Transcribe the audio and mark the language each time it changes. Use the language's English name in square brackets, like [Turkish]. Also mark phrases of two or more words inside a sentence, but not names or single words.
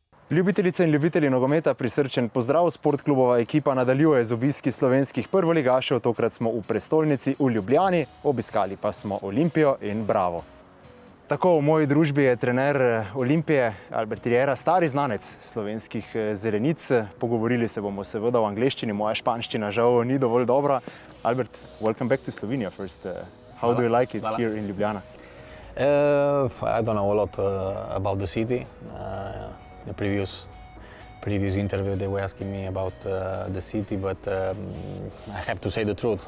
[Slovenian] Ljubitelice in ljubitelji nogometa, prisrčen pozdrav. Sportklubova ekipa nadaljuje z obiski slovenskih prvoligašev. Tokrat smo v prestolnici v Ljubljani, obiskali pa smo Olimpijo in Bravo. Tako v moji družbi je trener Olimpije Albert Riera, stari znanec slovenskih zelenic. Pogovorili se bomo seveda v angleščini, moja španščina žal ni dovolj dobra. [English] Albert, welcome back to Slovenia first. How do you like it here in Ljubljana? I don't know a lot about the city. The previous interview they were asking me about the city, but I have to say the truth.